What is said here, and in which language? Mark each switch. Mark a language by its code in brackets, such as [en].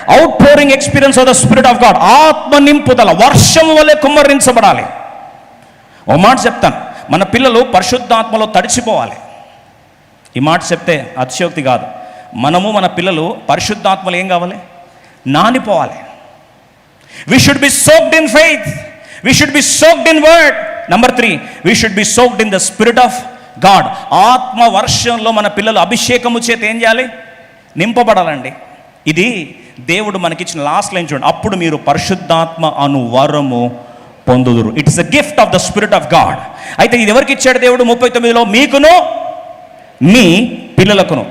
[en] Outpouring experience of the spirit of God. [te] ఆత్మ నింపుదల వర్షం వలె కుమ్మరించబడాలి. ఓ మాట చెప్తాను, మన పిల్లలు పరిశుద్ధాత్మలో తడిచిపోవాలి. ఈ మాట చెప్తే అతిశయోక్తి కాదు. మనము మన పిల్లలు పరిశుద్ధాత్మలో ఏం కావాలి? నానిపోవాలి. [en] We should be soaked in faith. We should be soaked in word. Number 3, we should be soaked in the spirit of God. [te] ఆత్మ వర్షంలో మన పిల్లలు అభిషేకము చేత ఏం చేయాలి? నింపబడాలండి. ఇది దేవుడు మనకిచ్చిన లాస్ట్ లైన్ చూడండి. అప్పుడు మీరు పరిశుద్ధాత్మ అను వరము పొందుదురు. [en] It is a gift of the spirit of God. [te] అయితే ఇది ఎవరికి ఇచ్చాడు దేవుడు? 39లో మీకును మీ పిల్లలకును.